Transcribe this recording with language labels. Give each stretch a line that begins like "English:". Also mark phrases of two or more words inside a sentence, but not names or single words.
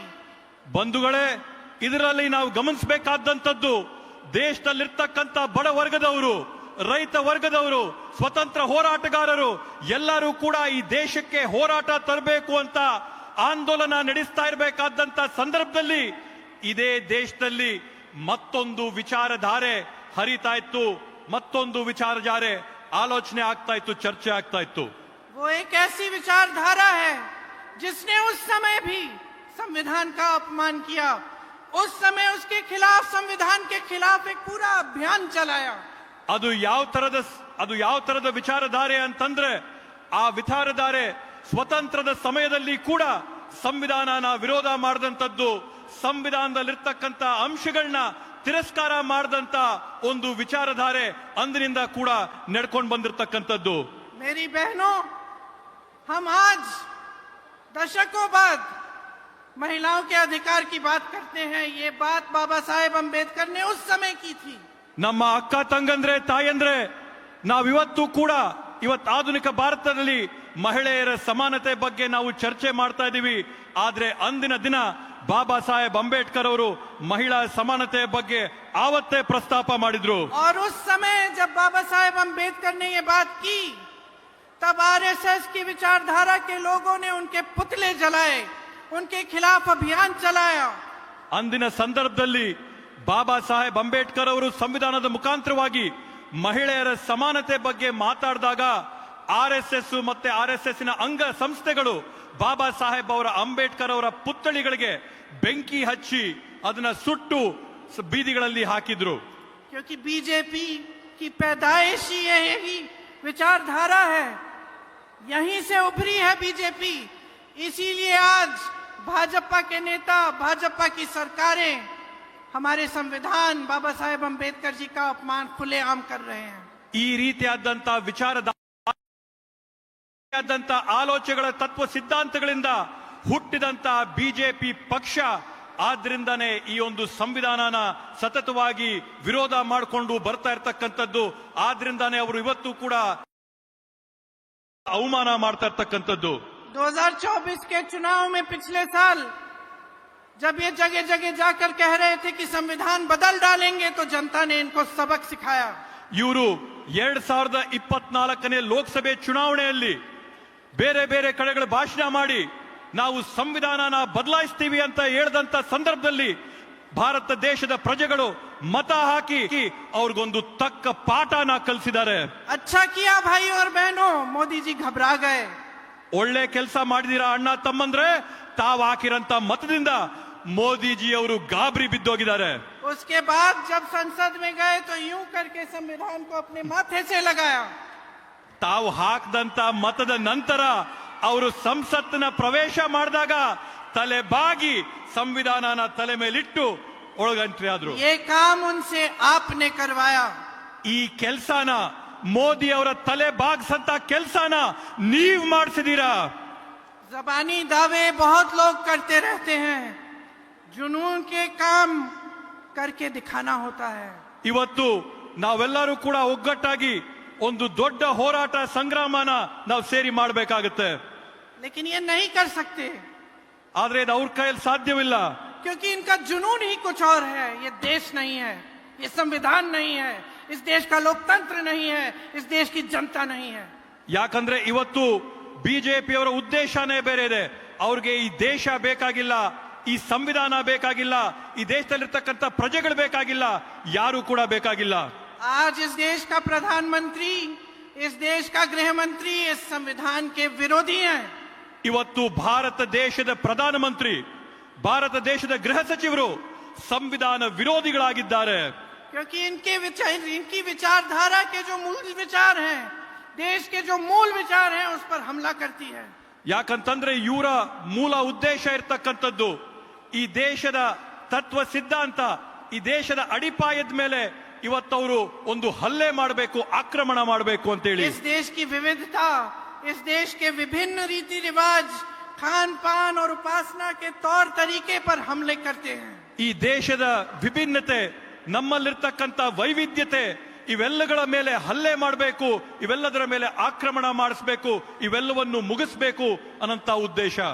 Kannada: ಬಂಧುಗಳೇ, ಇದರಲ್ಲಿ ನಾವು ಗಮನಿಸಬೇಕಾದಂತದ್ದು ದೇಶದಲ್ಲಿರ್ತಕ್ಕಂಥ ಬಡ ವರ್ಗದವರು, ರೈತ ವರ್ಗದವರು, ಸ್ವತಂತ್ರ ಹೋರಾಟಗಾರರು ಎಲ್ಲರೂ ಕೂಡ ಈ ದೇಶಕ್ಕೆ ಹೋರಾಟ ತರಬೇಕು ಅಂತ ಆಂದೋಲನ ನಡೆಸ್ತಾ ಇರಬೇಕಾದಂತ ಸಂದರ್ಭದಲ್ಲಿ ಇದೇ ದೇಶದಲ್ಲಿ ಮತ್ತೊಂದು ವಿಚಾರಧಾರೆ ಹರಿತಾ ಇತ್ತು, ಮತ್ತೊಂದು ವಿಚಾರಧಾರೆ ಆಲೋಚನೆ ಆಗ್ತಾ ಇತ್ತು, ಚರ್ಚೆ ಆಗ್ತಾ ಇತ್ತು.
Hindi: वो एक ऐसी विचारधारा है जिसने उस समय भी संविधान का अपमान किया, उस समय उसके खिलाफ, संविधान के खिलाफ एक पूरा अभियान चलाया.
Kannada: ಅದು ಯಾವ ತರದ ವಿಚಾರಧಾರೆ ಅಂತಂದ್ರೆ, ಆ ವಿಚಾರಧಾರೆ ಸ್ವತಂತ್ರದ ಸಮಯದಲ್ಲಿ ಕೂಡ ಸಂವಿಧಾನನ ವಿರೋಧ ಮಾಡಿದಂಥದ್ದು, ಸಂವಿಧಾನದಲ್ಲಿರ್ತಕ್ಕಂಥ ಅಂಶಗಳನ್ನ ತಿರಸ್ಕಾರ ಮಾಡಿದಂತ ಒಂದು ವಿಚಾರಧಾರೆ ಅಂದಿನಿಂದ ಕೂಡ ನಡ್ಕೊಂಡು ಬಂದಿರತಕ್ಕಂಥದ್ದು.
Hindi: मेरी बहनों, हम आज दशकों बाद महिलाओं के अधिकार की बात करते हैं. ये बात बाबा साहेब अंबेडकर ने उस समय की थी.
Kannada: ನಮ್ಮ ಅಕ್ಕ ತಂಗಂದ್ರೆ, ತಾಯಂದ್ರೆ, ನಾವಿವತ್ತು ಕೂಡ ಇವತ್ತು ಆಧುನಿಕ ಭಾರತದಲ್ಲಿ ಮಹಿಳೆಯರ ಸಮಾನತೆ ಬಗ್ಗೆ ನಾವು ಚರ್ಚೆ ಮಾಡ್ತಾ ಇದ್ದೀವಿ. ಆದ್ರೆ ಅಂದಿನ ದಿನ ಬಾಬಾ ಸಾಹೇಬ್ ಅಂಬೇಡ್ಕರ್ ಅವರು ಮಹಿಳಾ ಸಮಾನತೆಯ ಬಗ್ಗೆ ಆವತ್ತೇ ಪ್ರಸ್ತಾಪ ಮಾಡಿದ್ರು.
Hindi: और उस समय जब बाबा साहेब अंबेडकर ने ये बात की, तब आरएसएस की विचारधारा के लोगों ने उनके पुतले जलाए, उनके खिलाफ अभियान चलाया.
Kannada: ಅಂದಿನ ಸಂದರ್ಭದಲ್ಲಿ ಬಾಬಾ ಸಾಹೇಬ್ ಅಂಬೇಡ್ಕರ್ ಅವರು ಸಂವಿಧಾನದ ಮುಖಾಂತರವಾಗಿ ಮಹಿಳೆಯರ ಸಮಾನತೆ ಬಗ್ಗೆ ಮಾತಾಡಿದಾಗ ಆರ್ಎಸ್ಎಸ್ ಮತ್ತೆ ಆರ್ಎಸ್ಎಸ್ ನ ಅಂಗ ಸಂಸ್ಥೆಗಳು ಬಾಬಾ ಸಾಹೇಬ್ ಅವರ ಅಂಬೇಡ್ಕರ್ ಅವರ ಪುತ್ಥಳಿಗಳಿಗೆ ಬೆಂಕಿ ಹಚ್ಚಿ ಅದನ್ನ ಸುಟ್ಟು ಬೀದಿಗಳಲ್ಲಿ ಹಾಕಿದ್ರು.
Hindi: क्योंकि बीजेपी की पैदाइश ही यही विचारधारा है, यहीं से उभरी है बीजेपी. इसीलिए आज भाजपा के नेता, भाजपा की सरकारें हमारे संविधान, बाबा साहेब अंबेडकर जी का अपमान खुलेआम कर रहे हैं.
Kannada: ಈ ರೀತಿಯಾದಂತಹ ಆಲೋಚನೆಗಳ ತತ್ವ ಸಿದ್ಧಾಂತಗಳಿಂದ ಹುಟ್ಟಿದಂತ ಬಿಜೆಪಿ ಪಕ್ಷ ಆದ್ರಿಂದಾನೇ ಈ ಒಂದು ಸಂವಿಧಾನನ ಸತತವಾಗಿ ವಿರೋಧ ಮಾಡಿಕೊಂಡು ಬರ್ತಾ ಇರ್ತಕ್ಕಂಥದ್ದು. ಆದ್ರಿಂದಾನೇ ಅವರು ಇವತ್ತು ಕೂಡ ಅವಮಾನ ಮಾಡ್ತಾ ಇರ್ತಕ್ಕಂಥದ್ದು.
Hindi: 2024 के चुनाव में पिछले साल जब ये जगह जगह जाकर कह रहे थे कि संविधान बदल डालेंगे, तो जनता ने इनको सबक सिखाया.
Kannada: ಇವರು 2024ನೇ ಲೋಕಸಭೆ ಚುನಾವಣೆಯಲ್ಲಿ ಬೇರೆ ಬೇರೆ ಕಡೆಗಳ ಭಾಷಣ ಮಾಡಿ ನಾವು ಸಂವಿಧಾನನ ಬದಲಾಯಿಸ್ತೀವಿ ಅಂತ ಹೇಳಿದಂತ ಸಂದರ್ಭದಲ್ಲಿ ಭಾರತ ದೇಶದ ಪ್ರಜೆಗಳು ಮತ ಹಾಕಿ ಅವ್ರಿಗೊಂದು ತಕ್ಕ ಪಾಠನ ಕಲಿಸಿದ್ದಾರೆ.
Hindi: अच्छा किया भाई और बहनों, मोदी जी घबरा गए.
Kannada: ಒಳ್ಳೆ ಕೆಲಸ ಮಾಡಿದೀರಾ ಅಣ್ಣ ತಮ್ಮಂದ್ರೆ, ತಾವು ಹಾಕಿರಂತ ಮತದಿಂದ ಮೋದಿಜಿ ಅವರು ಗಾಬರಿ ಬಿದ್ದೋಗಿದ್ದಾರೆ.
Hindi: उसके बाद जब संसद में गए तो यूं करके संविधान को अपने माथे से लगाया.
Kannada: ತಾವು ಹಾಕದಂತ ಮತದ ನಂತರ ಅವರು ಸಂಸತ್ತಿನ ಪ್ರವೇಶ ಮಾಡಿದಾಗ ತಲೆ ಬಾಗಿ ಸಂವಿಧಾನನ ತಲೆ ಮೇಲಿಟ್ಟು ಒಳಗಂಟ್ರಿ ಆದ್ರು.
Hindi: ये काम उनसे आपने करवाया.
Kannada: ಈ ಕೆಲಸನ ಮೋದಿ ಅವರ ತಲೆ ಬಾಗ್ಸಂತ ಕೆಲಸನ ನೀವ್ ಮಾಡಿಸಿದೀರಾ.
Hindi: जबानी दावे बहुत लोग करते रहते हैं, जुनून के काम करके दिखाना होता है.
Kannada: ಇವತ್ತು ನಾವೆಲ್ಲರೂ ಕೂಡ ಒಗ್ಗಟ್ಟಾಗಿ ಒಂದು ದೊಡ್ಡ ಹೋರಾಟ ಸಂಗ್ರಾಮನ ನಾವು ಸೇರಿ ಮಾಡಬೇಕಾಗುತ್ತೆ.
Hindi: लेकिन ये नहीं कर सकते,
Kannada: ಆದ್ರೆ ಇದು ಅವ್ರ ಕೈಯಲ್ಲಿ ಸಾಧ್ಯವಿಲ್ಲ.
Hindi: क्योंकि इनका जुनून ही कुछ और है. ये देश नहीं है, ये संविधान नहीं है, इस देश का लोकतंत्र नहीं है, इस देश की जनता नहीं है.
Kannada: ಯಾಕಂದ್ರೆ ಇವತ್ತು ಬಿಜೆಪಿ ಅವರ ಉದ್ದೇಶನೇ ಬೇರೆ ಇದೆ. ಅವ್ರಿಗೆ ಈ ದೇಶ ಬೇಕಾಗಿಲ್ಲ, ಈ ಸಂವಿಧಾನ ಬೇಕಾಗಿಲ್ಲ, ಈ ದೇಶದಲ್ಲಿರ್ತಕ್ಕಂಥ ಪ್ರಜೆಗಳು ಬೇಕಾಗಿಲ್ಲ, ಯಾರು ಕೂಡ ಬೇಕಾಗಿಲ್ಲ.
Hindi: आज इस देश का प्रधानमंत्री, इस देश का गृह मंत्री इस संविधान के विरोधी हैं.
Kannada: ಇವತ್ತು ಭಾರತ ದೇಶದ ಪ್ರಧಾನಮಂತ್ರಿ, ಭಾರತ ದೇಶದ ಗೃಹ ಸಚಿವರು ಸಂವಿಧಾನ ವಿರೋಧಿಗಳಾಗಿದ್ದಾರೆ.
Hindi: क्योंकि इनकी विचारधारा के जो मूल विचार हैं, देश के जो मूल विचार हैं, उस पर हमला करती है.
Kannada: ಯಾಕಂತಂದ್ರೆ ಇವರ ಮೂಲ ಉದ್ದೇಶ ಇರ್ತಕ್ಕಂಥದ್ದು ಈ ದೇಶದ ತತ್ವ ಸಿದ್ಧಾಂತ, ಈ ದೇಶದ ಅಡಿಪಾಯದ ಮೇಲೆ ಇವತ್ತವರು ಒಂದು ಹಲ್ಲೆ ಮಾಡಬೇಕು, ಆಕ್ರಮಣ ಮಾಡಬೇಕು ಅಂತ ಹೇಳಿ.
Hindi: इस देश की विविधता, इस देश के विभिन्न रीति रिवाज, खान पान और उपासना के तौर तरीके पर हमले करते हैं।
Kannada: ಈ ದೇಶದ ವಿಭಿನ್ನತೆ, ನಮ್ಮಲ್ಲಿರ್ತಕ್ಕಂಥ ವೈವಿಧ್ಯತೆ, ಇವೆಲ್ಲಗಳ ಮೇಲೆ ಹಲ್ಲೆ ಮಾಡಬೇಕು, ಇವೆಲ್ಲದರ ಮೇಲೆ ಆಕ್ರಮಣ ಮಾಡಿಸಬೇಕು, ಇವೆಲ್ಲವನ್ನು ಮುಗಿಸಬೇಕು ಅನ್ನಂತ ಉದ್ದೇಶ.